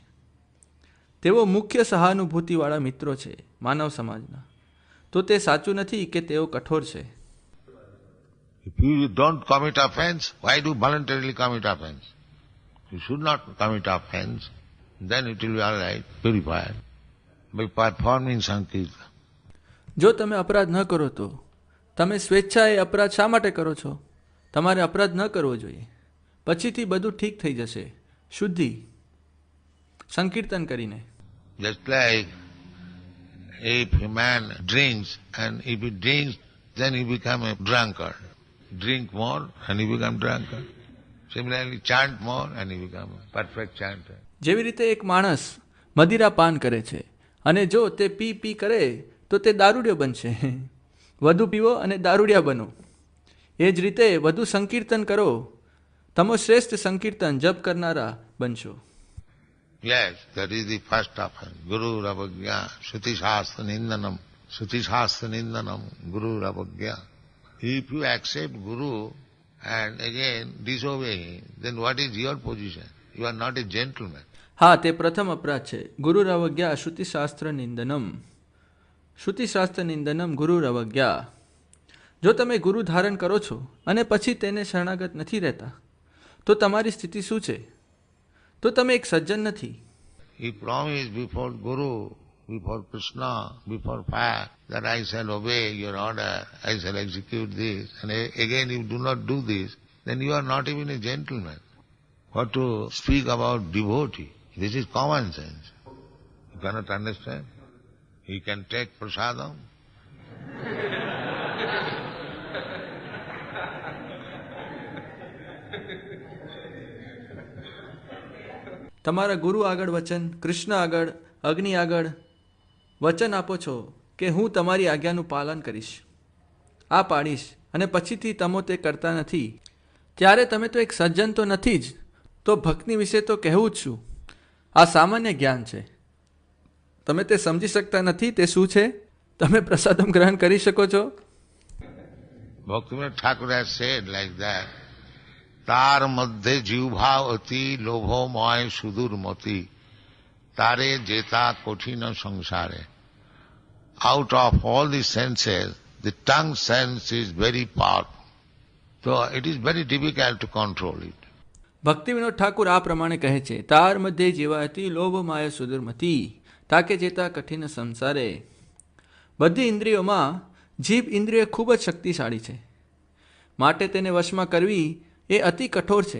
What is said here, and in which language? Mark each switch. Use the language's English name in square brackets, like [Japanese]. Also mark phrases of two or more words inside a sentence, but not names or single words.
[Gujarati] તેઓ મુખ્ય સહાનુભૂતિવાળા મિત્રો છે માનવ સમાજના. તો તે સાચું નથી કે તેઓ કઠોર છે. [English] If you don't commit offense, why do you voluntarily commit offense? You should not commit offense. Then it will be all right, purified, by performing Sankirtan. [Gujarati] જો તમે અપરાધ ન કરો તો તમે સ્વેચ્છાએ અપરાધ શા માટે કરો છો? તમારે અપરાધ ન કરવો જોઈએ. પછીથી બધું ઠીક થઈ જશે. શુદ્ધિ સંકીર્તન કરીને. [English] Just like if a man drinks, and if he drinks, then he become a drunkard. Drink more and he become drunkard. Similarly, chant more and he become a perfect chanter. [Gujarati] જેવી રીતે એક માણસ મદિરા પાન કરે છે અને જો તે પી પી કરે તો તે દારૂડિયો બનશે. વધુ પીવો અને દારૂડિયા બનો. એ જ રીતે વધુ સંકીર્તન કરો. તમો શ્રેષ્ઠ સંકીર્તન જપ કરનારા બનશો. [English] Yes, that is the first offense. [Sanskrit] गुरु रवग्य, श्रुति शास्त्र निन्दनम्। श्रुति शास्त्र निन्दनम्, गुरु रवग्य. [English] If you accept Guru and again disobey him, then what is your position? You are not a gentleman. [Gujarati] હા, તે પ્રથમ અપરાધ છે. [Sanskrit] गुरु रवज्ञा श्रुतिशास्त्र निंदनम. श्रुतिशास्त्र निंदनम गुरु रवज्ञा. [Gujarati] જો તમે ગુરુ ધારણ કરો છો અને પછી તેને શરણાગત નથી રહેતા તો તમારી સ્થિતિ શું છે? તો તમે એક સજ્જન નથી. [English] He promised before Guru, before Krishna, before fire, that I shall obey your order, I shall execute this, and again you do not do this, then you are not even a gentleman. What to speak about devotee? This is common sense. You cannot understand. He can take prasadam. [Gujarati] તમારા ગુરુ આગળ વચન, કૃષ્ણ આગળ, અગ્નિ આગળ વચન આપો છો કે હું તમારી આજ્ઞાનું પાલન કરીશ, આ પાડીશ, અને પછીથી તમો તે કરતા નથી, ત્યારે તમે તો એક સજ્જન તો નથી જ. તો ભક્તિ વિશે તો કહેવું જ શું? આ સામાન્ય જ્ઞાન છે. તમે તે સમજી શકતા નથી તે શું છે? તમે પ્રસાદમ ગ્રહણ કરી શકો છો? [English] Bhaktivinoda Thakur has said like that, [Bangla] তার মধ্য জীবভাব অতি লোভময় সুদূরমতী তারে জেতা কঠিন সংসারে. [English] Out of all the senses, the tongue sense is very powerful. So it is very difficult to control it. [Gujarati] ભક્તિવિનોદ ઠાકુર આ પ્રમાણે કહે છે, [Bangla] তার মধ্য জীবাতী লোভ মায়া সুদুর্মতী তাকে জেতা কঠিন সংসারে. [Gujarati] બધી ઇન્દ્રિયોમાં જીભ ઇન્દ્રિય ખૂબ જ શક્તિશાળી છે, માટે તેને વશમાં કરવી એ અતિ કઠોર છે.